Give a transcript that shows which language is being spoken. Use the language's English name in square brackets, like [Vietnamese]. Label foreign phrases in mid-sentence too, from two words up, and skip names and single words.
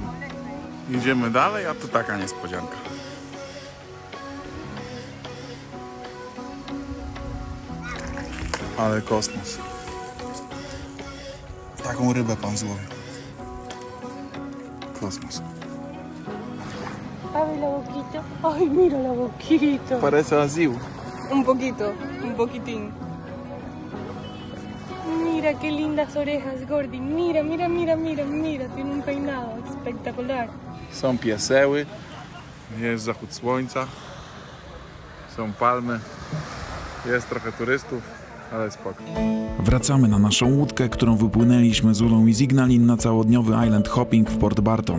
[Polish] Idziemy dalej, a tu taka niespodzianka. Ale kosmos. Taką rybę pan złowił. Kosmos. [Spanish] Abre la boquita. Ay, mira la boquita. Parece azul. Un poquito, un poquitín. Mira qué lindas orejas, Gordy. Mira, mira, mira, mira, mira. Tiene un peinado espectacular. [Polish] Są pieseły. Jest zachód słońca. Są palmy. Jest trochę turystów. Ale spoko. Wracamy na naszą łódkę, którą wypłynęliśmy z Ulą i z Ignalin na całodniowy [English] island hopping [Polish] w Port Barton.